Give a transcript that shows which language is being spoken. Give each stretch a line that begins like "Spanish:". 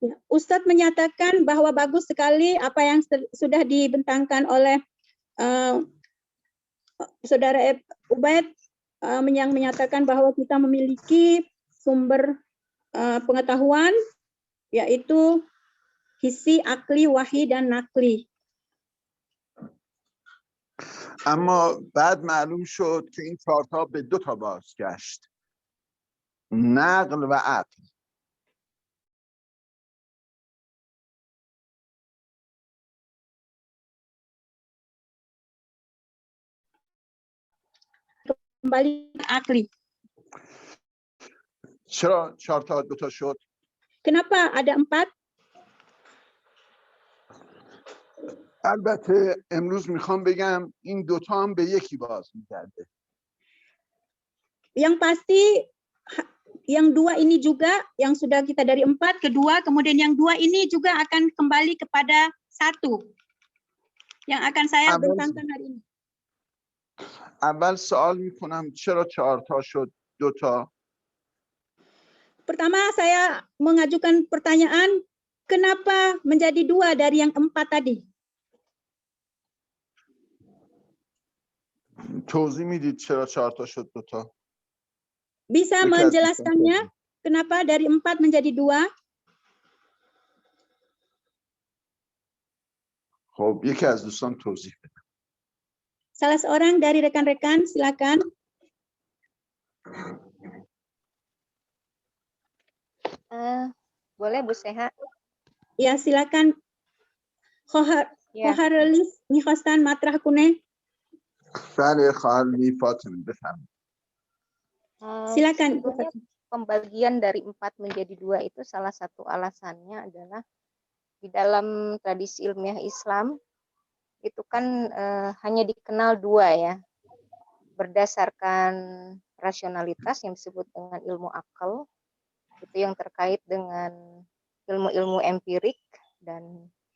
Indonesian: Ustadz menyatakan bahwa bagus sekali apa yang sudah dibentangkan oleh Saudara Ubaid, yang menyatakan bahwa kita memiliki sumber pengetahuan, yaitu hisi, akli, wahyi, dan nakli.
Persian: اما بعد معلوم شد که این 4 تا به 2 تا بازگشت، نقل و عقل.
Indonesian: Kembali akli.
Persian: چرا 4 تا 2 تا شد؟
Indonesian: Kenapa ada 4?
Persian: البته امروز میخوام بگم این 2 تا هم به یکی باز میگرده.
Indonesian: Yang pasti yang 2 ini juga, yang sudah kita dari 4 ke 2, kemudian yang 2 ini juga akan kembali kepada 1 yang akan saya bentangkan hari ini.
Persian: اول سوال میکنم چرا 4 تا شد 2 تا؟
Indonesian: Pertama saya mengajukan pertanyaan, kenapa menjadi 2 dari yang 4 tadi?
Persian: توضیح میدید چرا 4 تا شد 2 تا؟
Indonesian: Bisa
Persian: یکی از دوستان
Indonesian: menjelaskannya
Persian: توضیح.
Indonesian: kenapa dari 4 menjadi 2?
Persian: خب یکی از دوستان توضیح بده.
Indonesian: Salah seorang dari rekan-rekan, silakan. Boleh Bu Seha? Ya, silakan. Ya.
Persian: Khoharelis میخواستن مطرح کنه. بله خواهر فاطمه بفرمایید.
Indonesian: Silakan. Sebetulnya pembagian dari 4 menjadi 2 itu salah satu alasannya adalah di dalam tradisi ilmiah Islam itu kan hanya dikenal 2 ya, berdasarkan rasionalitas yang disebut dengan ilmu akal, itu yang terkait dengan ilmu-ilmu empirik, dan